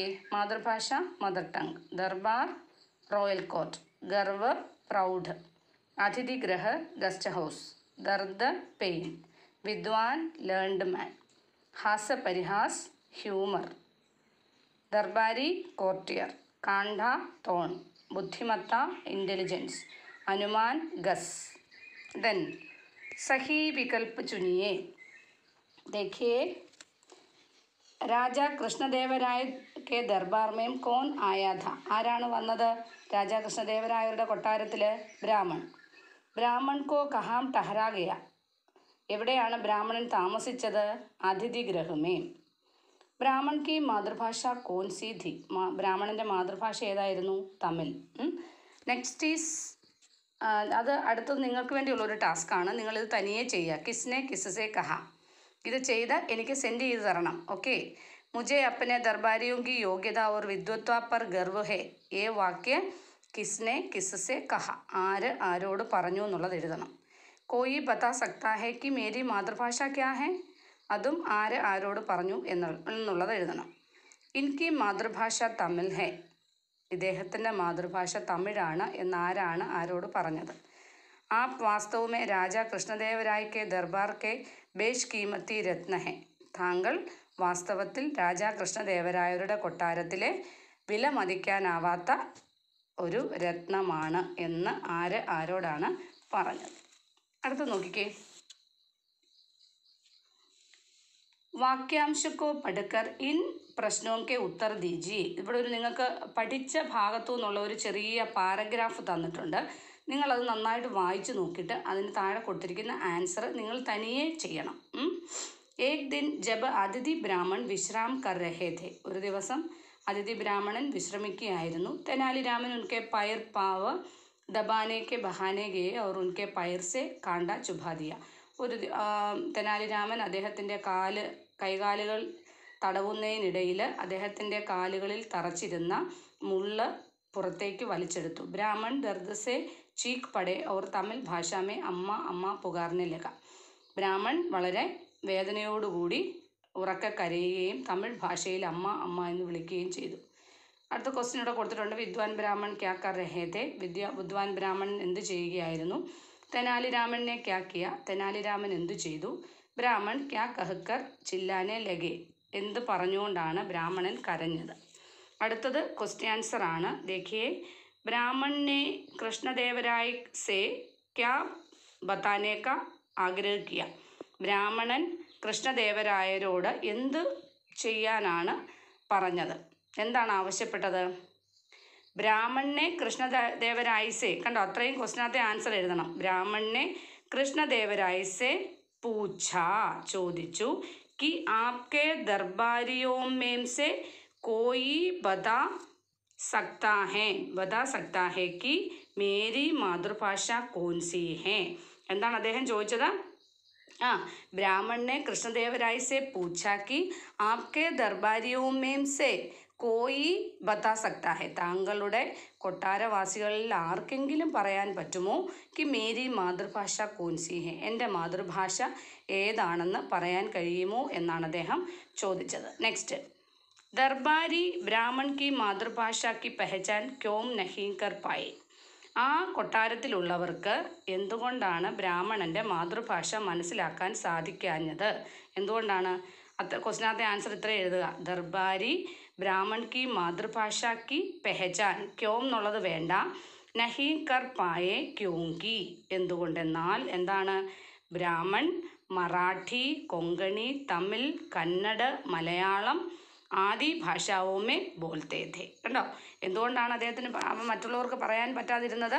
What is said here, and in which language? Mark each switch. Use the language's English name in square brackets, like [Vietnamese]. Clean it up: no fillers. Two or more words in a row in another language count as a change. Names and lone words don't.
[Hindi] मातृभाषा [English] mother tongue, [Hindi] दरबार [English] royal court, [Hindi] गर्व प्राउड, अतिथि गृह [English] guest house, [Hindi] दर्द पेन, विद्वान [English] learned man, [Hindi] हास्य परिहास ह्यूमर, दरबारी कोर्टियर, कांडा थॉर्न, बुद्धिमत्ता इंटेलिजेंस, अनुमान गस। देन सही विकल्प चुनिए। देखिए, രാജാ കൃഷ്ണദേവരായ के दरबार में कौन आया था? [Malayalam] ആരാണ് വന്നത്? രാജാ കൃഷ്ണദേവരായരുടെ കൊട്ടാരത്തിൽ ബ്രാഹ്മൺ. [Hindi] ब्राह्मण को कहाँ ठहरा गया? [Malayalam] എവിടെയാണ് ബ്രാഹ്മണൻ താമസിച്ചത്? [Hindi] अतिथि गृह में. ब्राह्मण की मातृभाषा कौन सी थी? [Malayalam] ബ്രാഹ്മണൻ്റെ മാതൃഭാഷ ഏതായിരുന്നു? തമിഴ്. [English] next is, [Malayalam] അത് അടുത്തത് നിങ്ങൾക്ക് വേണ്ടിയുള്ളൊരു ടാസ്ക്കാണ്. നിങ്ങളിത് തനിയെ ചെയ്യുക. [Hindi] किसने किससे कहा. [Malayalam] ഇത് ചെയ്ത് എനിക്ക് സെൻഡ് ചെയ്ത് തരണം. ഓക്കെ. [Hindi] മുझे अपने दरबारियों की योग्यता और विद्वत्ता पर गर्व है. ये वाक्य किसने किससे कहा? [Malayalam] ആര് ആരോട് പറഞ്ഞു എന്നുള്ളത് എഴുതണം. [Hindi] कोई बता सकता है कि मेरी मातृभाषा क्या है? [Malayalam] അതും ആര് ആരോട് പറഞ്ഞു എന്നുള്ളത് എഴുതണം. [Hindi] इनकी मातृभाषा तमिल है. [Malayalam] ഇദ്ദേഹത്തിൻ്റെ മാതൃഭാഷ തമിഴാണ് എന്നാരാണ് ആരോട് പറഞ്ഞത്? [Hindi] आप वास्तव में राजा कृष्णदेवराय के दरबार के बेशकीमती रत्न हैं. [Malayalam] താങ്കൾ വാസ്തവത്തിൽ രാജാ കൃഷ്ണദേവരായരുടെ കൊട്ടാരത്തിലെ വിലമതിക്കാനാവാത്ത ഒരു രത്നമാണ് എന്ന് ആര് ആരോടാണ് പറഞ്ഞത്? അടുത്ത് നോക്കിക്കേ. [Hindi] वाक्यांश को पढ़कर इन प्रश्नों के उत्तर दीजिए. [Malayalam] ഇവിടെ ഒരു നിങ്ങൾക്ക് പഠിച്ച ഭാഗത്തു നിന്നുള്ള ഒരു ചെറിയ പാരഗ്രാഫ് തന്നിട്ടുണ്ട്. നിങ്ങളത് നന്നായിട്ട് വായിച്ച് നോക്കിയിട്ട് അതിന് താഴെ കൊടുത്തിരിക്കുന്ന ആൻസർ നിങ്ങൾ തനിയെ ചെയ്യണം. [Hindi] एक दिन जब अतिथि ब्राह्मण विश्राम कर रहे थे. [Malayalam] ഒരു ദിവസം അതിഥി ബ്രാഹ്മണൻ വിശ്രമിക്കുകയായിരുന്നു. [Hindi] तेनालीरामन उनके पैर पाँव दबाने के बहाने गए और उनके पैर से कांडा चुभा दिया. [Malayalam] ഒരു തെനാലിരാമൻ അദ്ദേഹത്തിൻ്റെ കൈകാലുകൾ തടവുന്നതിനിടയിൽ അദ്ദേഹത്തിൻ്റെ കാലുകളിൽ തറച്ചിരുന്ന മുള്ള് പുറത്തേക്ക് വലിച്ചെടുത്തു. [Hindi] ब्राह्मण दर्द से चीख पड़े और तमिल भाषा में अम्मा अम्मा पुकारने लगा. [Malayalam] ബ്രാഹ്മൺ വളരെ വേദനയോടുകൂടി ഉറക്കെ കരയുകയും തമിഴ് ഭാഷയിൽ അമ്മ അമ്മ എന്ന് വിളിക്കുകയും ചെയ്തു. അടുത്ത ക്വസ്റ്റ്യൻ ഇവിടെ കൊടുത്തിട്ടുണ്ട്. [Hindi] विद्वान ब्राह्मण क्या कर रहे थे. [Malayalam] വിദ്വാൻ ബ്രാഹ്മൺ എന്ത് ചെയ്യുകയായിരുന്നു? [Hindi] तेनालीरामन ने क्या किया. [Malayalam] തെനാലിരാമൻ എന്തു ചെയ്തു? [Hindi] ब्राह्मण क्या कहकर चिल्लाने लगे. [Malayalam] എന്ത് പറഞ്ഞുകൊണ്ടാണ് ബ്രാഹ്മണൻ കരഞ്ഞത്? അടുത്തത് ക്വസ്റ്റ്യൻ ആൻസർ ആണ്. [Hindi] देखिए, ब्राह्मण ने कृष्णदेवराय से क्या बताने का आग्रह किया. [Malayalam] ബ്രാഹ്മണൻ കൃഷ്ണദേവരായരോട് എന്ത് ചെയ്യാനാണ് പറഞ്ഞത്? എന്താണ് ആവശ്യപ്പെട്ടത്? [Hindi] ब्राह्मण ने कृष्णदेवराय से. [Malayalam] കണ്ടോ, അത്രയും ക്വസ്റ്റിനകത്തെ ആൻസർ എഴുതണം. [Hindi] ब्राह्मण ने कृष्णदेवराय से पूछा, [Malayalam] ചോദിച്ചു. [Hindi] कि आपके दरबारियों में से कोई बता सकता है कि मेरी मातृभाषा कौन सी है. [Malayalam] എന്താണ് അദ്ദേഹം ചോദിച്ചത്? [Hindi] ब्राह्मण ने कृष्णदेवराय से पूछा कि आपके दरबारियों में से कोई बता सकता है. [Malayalam] താങ്കളുടെ കൊട്ടാരവാസികളിൽ ആർക്കെങ്കിലും പറയാൻ പറ്റുമോ? [Hindi] कि मेरी मातृभाषा कौन सी है. [Malayalam] എൻ്റെ മാതൃഭാഷ ഏതാണെന്ന് പറയാൻ കഴിയുമോ എന്നാണ് അദ്ദേഹം ചോദിച്ചത്. [Hindi] നെക്സ്റ്റ്, दरबारी ब्राह्मण की मातृभाषा की पहचान क्यों नहीं कर पाए. [Malayalam] ആ കൊട്ടാരത്തിലുള്ളവർക്ക് എന്തുകൊണ്ടാണ് ബ്രാഹ്മണൻ്റെ മാതൃഭാഷ മനസ്സിലാക്കാൻ സാധിക്കാഞ്ഞത്? എന്തുകൊണ്ടാണ്? ക്വസ്റ്റിനകത്തെ ആൻസർ ഇത്ര എഴുതുക. [Hindi] दरबारी ब्राह्मण की मातृभाषा की पहचान ക്യോം [Malayalam] എന്നുള്ളത് വേണ്ട. [Hindi] नहीं कर पाए क्योंकि. [Malayalam] എന്തുകൊണ്ടെന്നാൽ എന്താണ്? [Hindi] ब्राह्मण मराठी, कोंकणी, तमिल, कन्नड़, मलयालम, आदि भाषाओं में बोलते थे. [Malayalam] കണ്ടോ എന്തുകൊണ്ടാണ് അദ്ദേഹത്തിന് മറ്റുള്ളവർക്ക് പറയാൻ പറ്റാതിരുന്നത്?